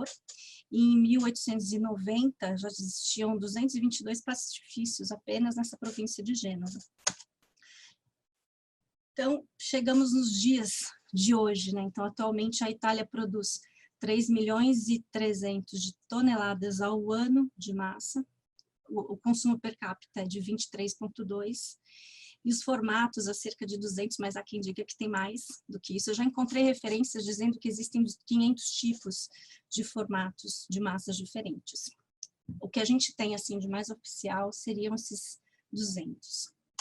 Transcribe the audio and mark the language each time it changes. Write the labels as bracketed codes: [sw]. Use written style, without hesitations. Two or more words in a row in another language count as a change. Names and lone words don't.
[pt] E em 1890, já existiam 222 pastifícios apenas nessa província de Gênova. Então, chegamos nos dias de hoje, né? Então, atualmente, a Itália produz 3 milhões e 300 de toneladas ao ano de massa. O consumo per capita é de 23,2. E os formatos a cerca de 200, mas há quem diga que tem mais do que isso. Eu já encontrei referências dizendo que existem 500 tipos de formatos de massas diferentes. O que a gente tem assim de mais oficial seriam esses 200.